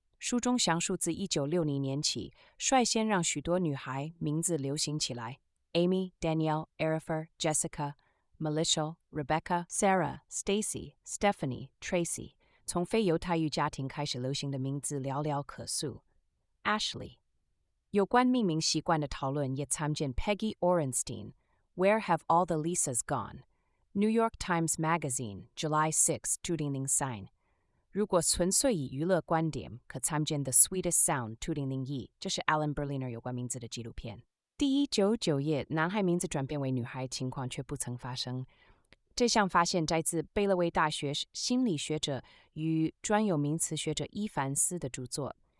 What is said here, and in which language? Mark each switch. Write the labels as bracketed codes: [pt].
[zh] 书中详述自1960年起，率先让许多女孩名字流行起来 ：Amy、Danielle、Erifer、Jessica、Melissa、Rebecca、Sarah、Stacy、Stephanie、Tracy。从非犹太裔家庭开始流行的名字寥寥可数。 [en] Ashley。 [zh] 有关命名习惯的讨论也参见 Peggy Orenstein。 [en] Where have all the Lisas gone? New York Times Magazine, July 6, 2003。 [zh] 如果纯粹以娱乐观点，可参见 [en] The Sweetest Sound 2001， [zh] 这是 Alan Berliner 有关名字的纪录片。第199页，男孩名字转变为女孩情况却不曾发生。这项发现摘自贝勒维大学心理学者与专有名词学者伊凡斯的著作。